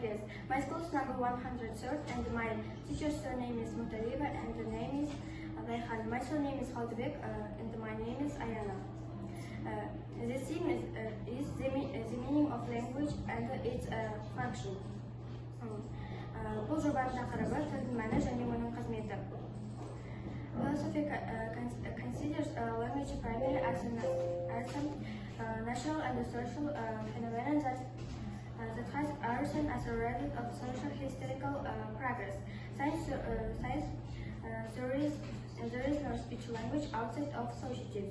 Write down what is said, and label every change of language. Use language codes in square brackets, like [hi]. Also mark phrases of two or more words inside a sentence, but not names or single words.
[en] My school is number 103rd, and my teacher's surname is Mutaliba, and the name is Rayhan. My surname is Khaldibek, and my name is Ayana. This theme is the meaning of language and its function. [kk] бұл жобаның тақырыбы тілдің мәні және оның қызметі. [en] Philosophy considers language primarily as a natural and social phenomenon that has arisen as a result of social historical progress. Science there is no speech language outside of societies.